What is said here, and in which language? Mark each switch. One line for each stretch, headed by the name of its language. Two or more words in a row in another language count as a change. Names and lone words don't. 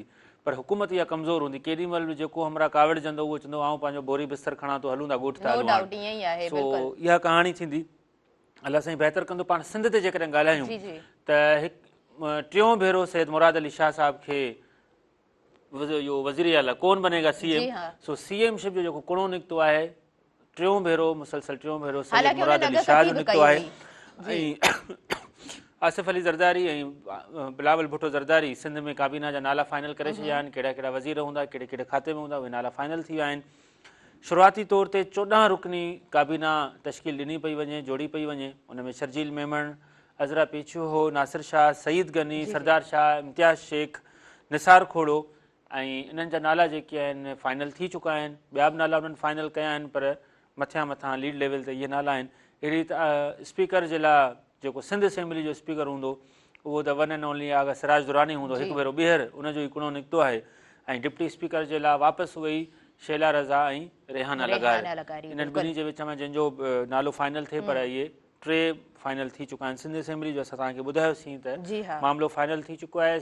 Sindhi: पर हुकूमत इहा कमज़ोर हूंदी, केॾी महिल बि जेको हमरा काविड़जंदो उहो चवंदो आऊं पंहिंजो बोरी बिस्तर खणां थो, हलूं था ॻोठ था हलूं। सो इहा कहाणी थींदी। अलाह साईं बहितर कंदो। पाण सिंध ते जेकॾहिं ॻाल्हायूं त टियों भेरो सैयद मुराद अली शाह साहिब खे इहो वज़ीर आला
Urdu: کون بنے گا
Sindhi: CM। सो CMशिप जो जेको कुणो निकितो आहे, टियों भेरो मुसलसल टियों भेरो सैयद मुराद अली शाह जो निकितो आहे ऐं आसिफ अली ज़रदारी ऐं बिलावल भुट्टो ज़रदारी सिंध में काबीना जा नाला फाइनल करे छॾिया आहिनि। कहिड़ा कहिड़ा वज़ीर हूंदा, कहिड़े कहिड़े खाते में हूंदा, उहे नाला फाइनल थी विया आहिनि। शुरूआती तौर ते 14 रुकनी काबीना तश्कील ॾिनी पई वञे, जोड़ी पई वञे। उन में शर्जील मेमण, अज़रा पेचूहो, नासिर शाह, सईद गनी, सरदार शाह, इम्तियाज़ शेख, निसार खोड़ो ऐं इन्हनि जा नाला जेके आहिनि फाइनल थी चुका आहिनि। ॿिया बि नाला उन्हनि फाइनल कया आहिनि, पर मथां लीड लेवल ते इहे नाला आहिनि। अहिड़ी स्पीकर जे लाइ जेको सिंध असेंबली जो स्पीकर हूंदो उहो त
English: one and only
Sindhi: आहे, अगरि सिराज दुरानी हूंदो, हिकु भेरो ॿीहर उनजो ई कुणो निकितो आहे। ऐं डिप्टी स्पीकर जे लाइ वापसि उहे ई शैला रज़ा ऐं रेहाना लगारी इन्हनि ॿिन्ही जे विच में जंहिंजो नालो फाइनल थिए पर इहे 3 फाइनल थी चुका आहिनि। सिंध असेंबली जो असां तव्हांखे ॿुधायोसीं त मामिलो फाइनल थी चुको आहे।